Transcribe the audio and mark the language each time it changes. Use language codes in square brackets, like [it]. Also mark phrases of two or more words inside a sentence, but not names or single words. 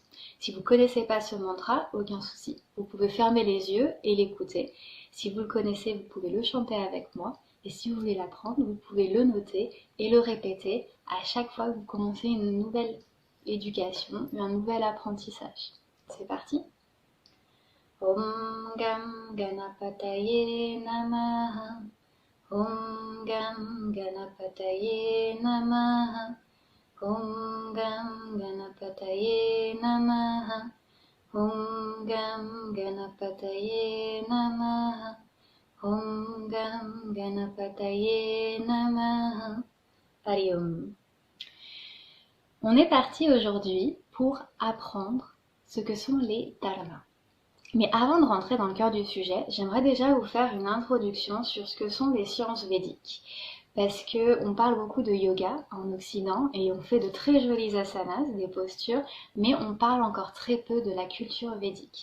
[fr] Si vous ne connaissez pas ce mantra, aucun souci. Vous pouvez fermer les yeux et l'écouter. Si vous le connaissez, vous pouvez le chanter avec moi. Et si vous voulez l'apprendre, vous pouvez le noter et le répéter à chaque fois que vous commencez une nouvelle éducation, un nouvel apprentissage. C'est parti! [sa] Om Gam Ganapataye Namaha. Om Gam Ganapataye Namaha. Om Gam Ganapataye Namaha. Om Gam Ganapataye Namaha. Om Gam Ganapataye Namaha. Hari Om. [fr] On est parti aujourd'hui pour apprendre ce que sont les dharmas. Mais avant de rentrer dans le cœur du sujet, j'aimerais déjà vous faire une introduction sur ce que sont les sciences védiques. Parce qu'on parle beaucoup de yoga en Occident et on fait de très jolis asanas, des postures, mais on parle encore très peu de la culture védique.